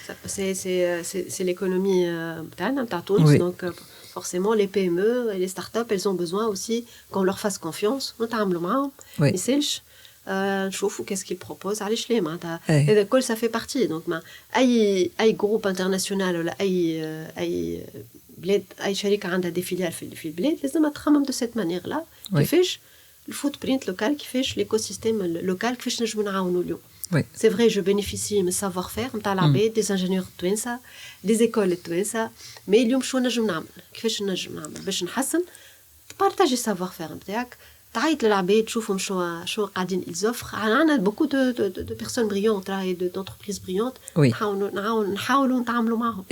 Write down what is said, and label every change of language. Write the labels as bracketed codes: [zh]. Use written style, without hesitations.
[fr] C'est l'économie نتاع تونس. Donc forcément, les PME et les startups, elles ont besoin aussi qu'on leur fasse confiance. [ar] نتعاملوا معاهم. يسالش نشوفوا [fr] qu'est-ce qu'ils proposent. [ar] علاش ليه معناتها هذا الكل [fr] ça fait partie. [ar] Donc أي [fr] groupe international [ar] ولا أي بلاد أي شركة عندها [fr] des filiales [ar] في البلاد لازم تخمم [fr] de cette manière là. [ar] كيفاش الفوت برينت لوكال كيفاش [fr] l'écosystème local [ar] كيفاش نجموا نعاونوا اليوم. [fr] Oui. C'est vrai, je bénéficie de savoir-faire, des ingénieurs de des écoles de mais [ar] اليوم شو نجم نعمل كيفاش نجم نعمل باش نحسن تبارطاجي [fr] savoir faire [ar] نتاعك تعيط للعباد تشوفهم شو قاعدين [fr] ils offrent [ar] عندنا [fr] beaucoup de personnes brillantes d'entreprises brillantes [ar] نحاولوا نتعاملوا معهم